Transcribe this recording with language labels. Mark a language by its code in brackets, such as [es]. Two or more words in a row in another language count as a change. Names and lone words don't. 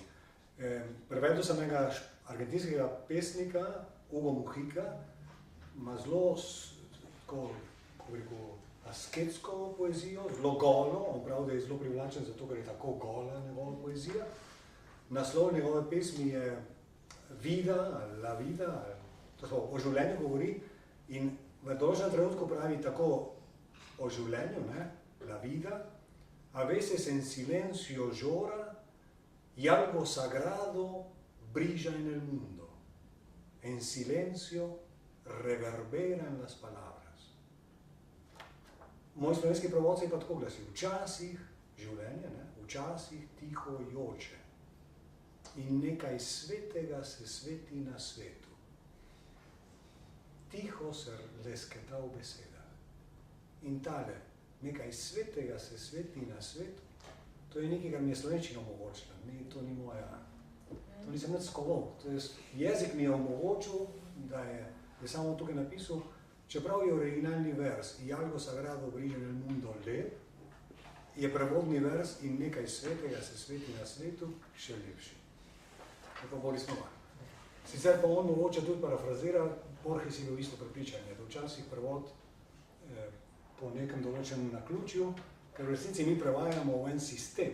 [sl] Prevedel sem enega argentinskega pesnika, Hugo Mujica, ima zelo tako, kako bi rekel, asketsko poezijo, zelo golo, on pravi, da je zelo privlačen zato, ker je tako gola njegova poezija. Naslov njegove pesmi je Vida, La Vida, to o življenju govori in v določenem trenutku pravi tako o življenju, ne, [es] La Vida, a veces en silencio llora y algo sagrado brilla en el mundo. En silencio reverberan las palabras. [sl] Moj slovenski prevod se je pa tako glasi, včasih življenje, ne, včasih tiho joče in nekaj svetega se sveti na svetu. Tiho se lesketa v besedah. In tale, nekaj svetega se sveti na svetu, to je nekaj, kar mi je slovenščina omogočila, to ni moja, to nisem nič skoval, to je jezik mi je omogočil, da je samo tukaj napisal, čeprav je originalni vers i [es] algo sagrado brilla en el mundo [sl] lep, je prevodni vers in nekaj svetega se sveti na svetu še lepši. To pa bolj smo. Sicer pa on mogoče tudi parafrazira, Borges je bil isto prepričanje, da včasih prevod po nekem določenem naključju, ker v resnici mi prevajamo v en sistem.